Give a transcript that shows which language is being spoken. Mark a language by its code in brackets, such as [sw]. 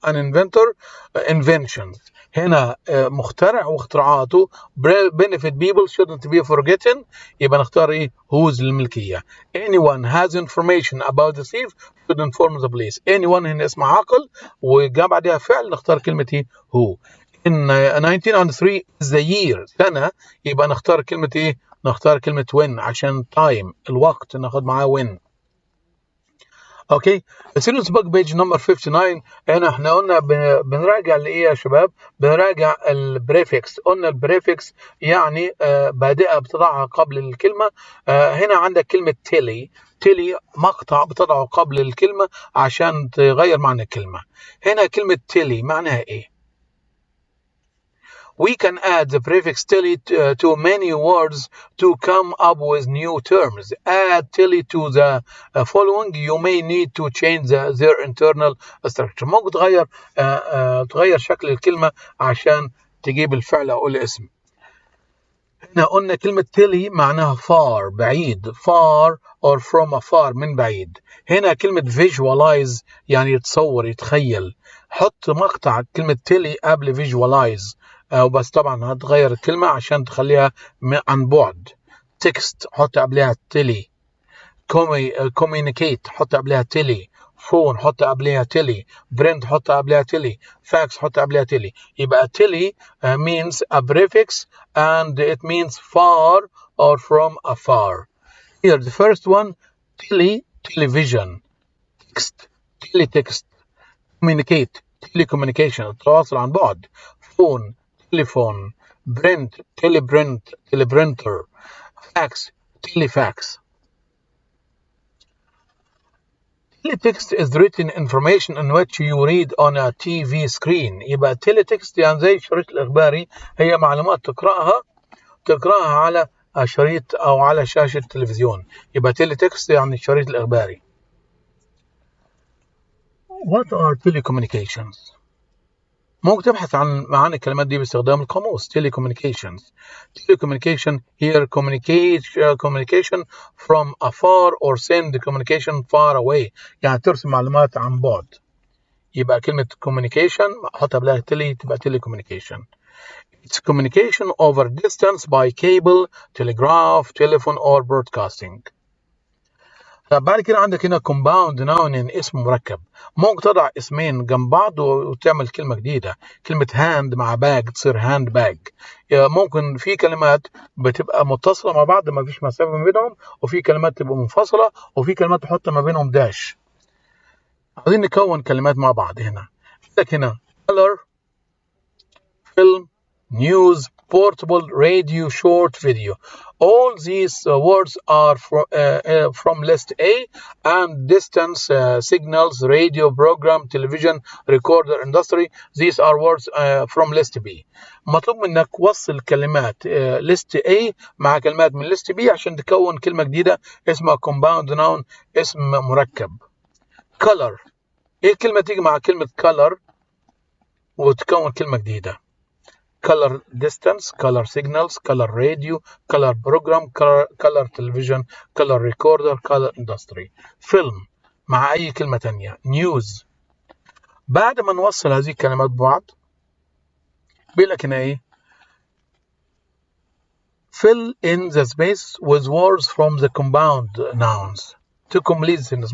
[en] An inventor inventions. [ar] هنا مخترع واختراعاته. [en] benefit people shouldn't be forgotten، [ar] يبقى نختار إيه؟ [en] whose للملكية. Anyone has information about the thief should inform the police. [ar] anyone هنا اسمه عاقل وجاء بعدها فعل، نختار كلمة إيه؟ هو. [en] In 1903 is the year، [ar] سنة، يبقى نختار كلمة إيه؟ نختار كلمة when عشان time الوقت، ناخد معاه when. اوكي. [en] students book page number 59. [ar] هنا احنا قلنا بنراجع لايه يا شباب؟ بنراجع البريفكس. قلنا البريفكس يعني بادئه بتضعها قبل الكلمه. هنا عندك كلمه تيلي. تيلي مقطع بتضعه قبل الكلمه عشان تغير معنى الكلمه. هنا كلمه تيلي معناها ايه؟ [en] We can add the prefix tilly to many words to come up with new terms. Add tilly to the following. You may need to change their internal structure. [ar] ممكن تغير شكل الكلمة عشان تجيب الفعل أو الاسم. هنا قلنا كلمة tilly معناها far بعيد. [en] far or from afar [ar] من بعيد. هنا كلمة visualize يعني يتصور يتخيل. حط مقطع كلمة tilly قبل visualize. بس طبعا هتغير الكلمة عشان تخليها عن بعد. text حط قبلها تيلي. communicate حط قبلها تيلي. phone حط قبلها تيلي. print حط قبلها تيلي. fax حط قبلها تيلي. يبقى تيلي [en] means a prefix and it means far or from afar. Here the first one tele television. text teletext. communicate telecommunication [ar] التواصل عن بعد. [en] phone telephone. print teleprint teleprinter. fax telefax. Teletext is written information in which you read on a TV screen. [ar] يبقى teletext يعني زي الشريط الإخباري، هي معلومات تقرأها على شريط أو على شاشة تلفزيون. يبقى teletext يعني الشريط الإخباري. [en] What are telecommunications؟ [ar] ممكن تبحث عن معاني الكلمات دي باستخدام القاموس. [en] telecommunications. telecommunication here communication from afar or send communication far away، [ar] يعني ترسل معلومات عن بعد. يبقى كلمة communication حط قبلها tele تبقى telecommunication. [en] It's communication over distance by cable, telegraph, telephone or broadcasting. [ar] طب بعد كده عندك هنا compound noun اسم مركب. ممكن تضع اسمين جنب بعض وتعمل كلمة جديدة. كلمة hand مع bag تصير hand bag. ممكن في كلمات بتبقى متصلة مع بعض ما فيش مسافة ما بينهم، وفي كلمات تبقى منفصلة، وفي كلمات تحط ما بينهم داش. عايزين نكون كلمات مع بعض. هنا عندك هنا [en] color, film, news, portable, radio, short video. All these words are from list A, and distance, signals, radio, program, television, recorder, industry. These are words from list B. [ar] مطلوب منك وصل كلمات list A مع كلمات من list B عشان تكون كلمة جديدة اسمها compound noun اسم مركب. [en] color. [ar] ايه الكلمة تيجي مع كلمة color وتكون كلمة جديدة؟ [en] color distance, color signals, color radio, color program, color television, color recorder, color industry. [ar] film مع أي كلمة تانية. [en] news. [ar] بعد ما نوصل هذه الكلمات ببعض بيقول لك هنا إيه؟ [en] fill in the space with words from the compound nouns to complete sentence.